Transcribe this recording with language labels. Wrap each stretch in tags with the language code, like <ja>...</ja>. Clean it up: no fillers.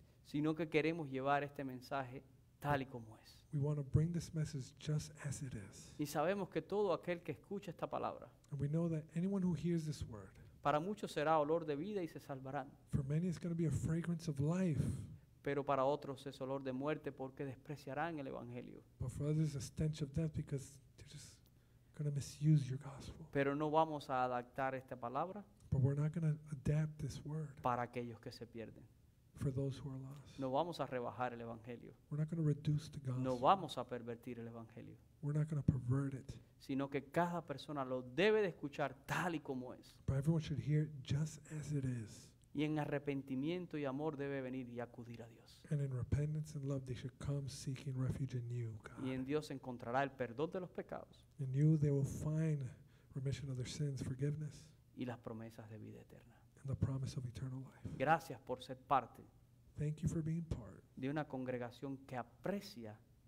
<es>sino que queremos llevar este mensaje tal y como es.</es> <en>We want to bring this message just as it is.</en> <es>Y sabemos que todo aquel que escucha esta palabra,</es> <en>And we know that anyone who hears this word,</en> <es>para muchos será olor de vida y se salvarán,</es> <en>for many it's going to be a fragrance of life,</en> <es>pero para otros es olor de muerte porque despreciarán el Evangelio.</es> <en>but for others a stench of death because they're just going to misuse your gospel.</en> <es>Pero no vamos a adaptar esta palabra</es> <en>But we're not going to adapt this word</en> <es>para aquellos que se pierden.</es> <en>for those who are lost.</en> <es>No vamos a rebajar el Evangelio.</es> <en>We're not going to reduce the</en> <es>No</es> <en>gospel.</en> <es>vamos a pervertir el Evangelio,</es> <en>We're not going to pervert it.</en> <es>sino que cada persona lo debe de escuchar tal y como es.</es> <en>But everyone should hear it just as it is.</en> <es>Y en arrepentimiento y amor debe venir y acudir a Dios.</es> <en>And in repentance and love, they should come seeking refuge in you, God.</en> <es>Y en Dios encontrará el perdón de los pecados</es> <en>In you, they will find remission of their sins, forgiveness,</en> <es>y las promesas de vida eterna.</es> <en>and the promise of eternal life.</en> <es>Gracias por ser parte</es> <en>Thank you for being part</en> <es>de una congregación que aprecia</es>